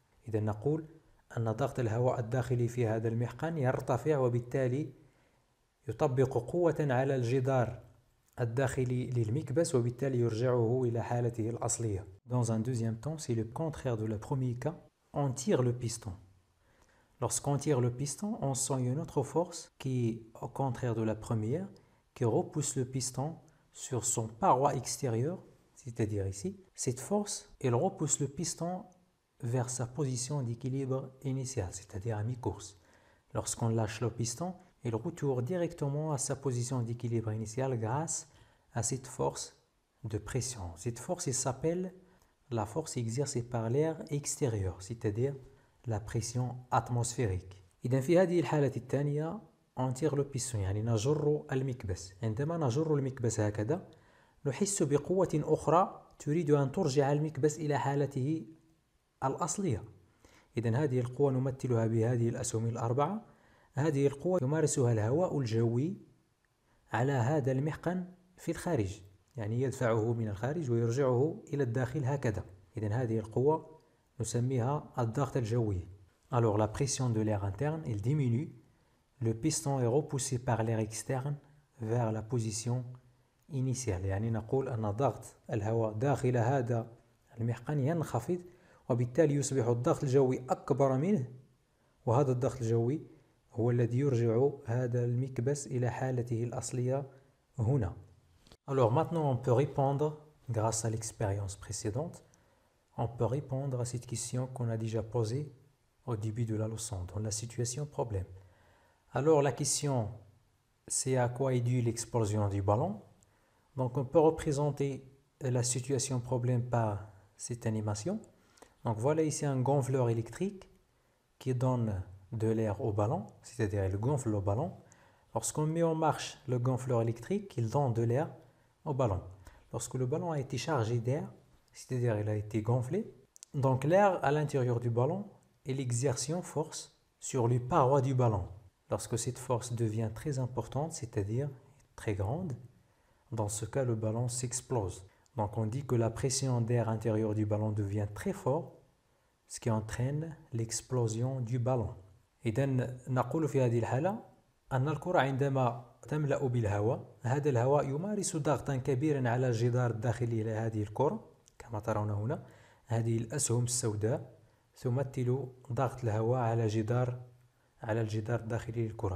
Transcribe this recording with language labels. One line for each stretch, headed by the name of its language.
Arabic: إذا نقول أن ضغط الهواء الداخلي في هذا المحقن يرتفع، وبالتالي يطبق قوة على الجدار الداخلي للمكبس، وبالتالي يرجعه إلى حالته الأصلية.
French: Dans un deuxième temps, c'est le contraire de le premier cas. On tire le piston. Lorsqu'on tire le piston, on sent une autre force qui, au contraire de la première, qui repousse le piston sur son paroi extérieure, c'est-à-dire ici. Cette force, elle repousse le piston vers sa position d'équilibre initiale, c'est-à-dire à mi-course. Lorsqu'on lâche le piston, il retourne directement à sa position d'équilibre initiale grâce à cette force de pression. Cette force, elle s'appelle la force exercée par l'air extérieur, c'est-à-dire la pression atmosphérique.
Arabic: إذن في هذه الحالة الثانية
French: on tire le piston
Arabic: يعني نجر المكبس. عندما نجر المكبس هكذا نحس بقوة أخرى تريد أن ترجع المكبس إلى حالته الأصلية. إذن هذه القوة نمثلها بهذه الأسهم الأربعة. هذه القوة يمارسها الهواء الجوي على هذا المحقن في الخارج، يعني يدفعه من الخارج ويرجعه إلى الداخل هكذا. إذن هذه القوة نسميها الضغط الجوي.
French: Alors la pression de l'air interne, elle diminue. Le piston est repoussé par l'air externe vers la position initiale.
Arabic: يعني نقول أن ضغط الهواء داخل هذا المحقن ينخفض، وبالتالي يصبح الضغط الجوي أكبر منه، وهذا الضغط الجوي هو الذي يرجع هذا المكبس إلى حالته الأصلية هنا.
French: Alors maintenant on peut répondre, grâce à l'expérience précédente, on peut répondre à cette question qu'on a déjà posée au début de la leçon, dans la situation problème. Alors la question, c'est à quoi est due l'explosion du ballon. Donc on peut représenter la situation problème par cette animation. Donc voilà ici un gonfleur électrique qui donne de l'air au ballon, c'est-à-dire il gonfle le ballon. Lorsqu'on met en marche le gonfleur électrique, il donne de l'air au ballon. Lorsque le ballon a été chargé d'air, c'est-à-dire il a été gonflé, donc l'air à l'intérieur du ballon, il exerce une force sur les parois du ballon. Lorsque cette force devient très importante, c'est-à-dire très grande, dans ce cas le ballon s'explose. Donc on dit que la pression d'air intérieur du ballon devient très forte, ce qui entraîne l'explosion du ballon.
Arabic: إذن نقول في هذه الحالة أن الكرة عندما تملأ بالهواء، هذا الهواء يمارس ضغطا كبيرا على الجدار الداخلي لهذه الكرة كما ترون هنا. هذه الأسهم السوداء تمثل ضغط الهواء على الجدار الداخلي للكرة.